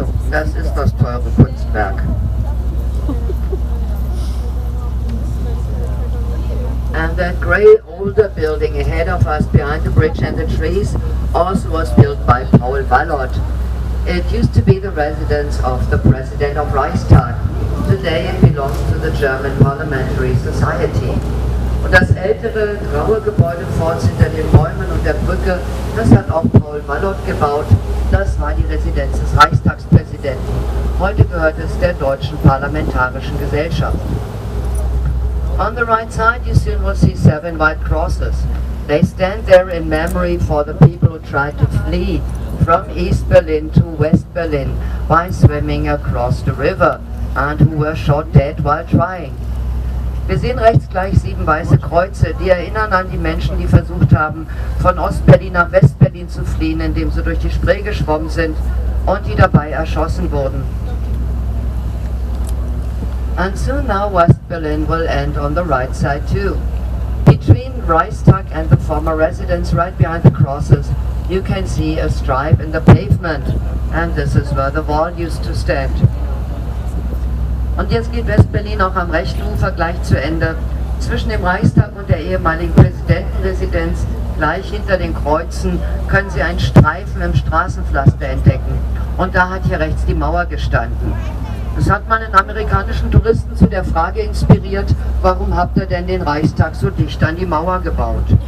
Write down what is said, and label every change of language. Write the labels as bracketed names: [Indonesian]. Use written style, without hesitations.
[German] Das ist das teure Kunstwerk. [English] And that grey older building ahead of us behind the bridge and the trees also was built by Paul Wallot. It used to be the residence of the President of Reichstag. Today it belongs to the German Parliamentary Society. [German] Und das ältere graue Gebäude vorne hinter den Bäumen und der Brücke, das hat auch Paul Wallot gebaut. Das war die Residenz des Reichstagspräsidenten. Heute gehört es der Deutschen Parlamentarischen Gesellschaft. [English] On the right side, you soon will see 7 white crosses. They stand there in memory for the people who tried to flee from East Berlin to West Berlin by swimming across the river and who were shot dead while trying. [German] Wir sehen rechts gleich 7 weiße Kreuze, die erinnern an die Menschen, die versucht haben, von Ostberlin nach Westberlin zu fliehen, indem sie durch die Spree geschwommen sind und die dabei erschossen wurden. [English] And soon now West Berlin will end on the right side too. Between Reichstag and the former residence, right behind the crosses, you can see a stripe in the pavement, and this is where the wall used to stand. [German] Und jetzt geht West-Berlin auch am rechten Ufer gleich zu Ende. Zwischen dem Reichstag und der ehemaligen Präsidentenresidenz, gleich hinter den Kreuzen, können Sie einen Streifen im Straßenpflaster entdecken. Und da hat hier rechts die Mauer gestanden. Das hat mal einen amerikanischen Touristen zu der Frage inspiriert, warum habt ihr denn den Reichstag so dicht an die Mauer gebaut?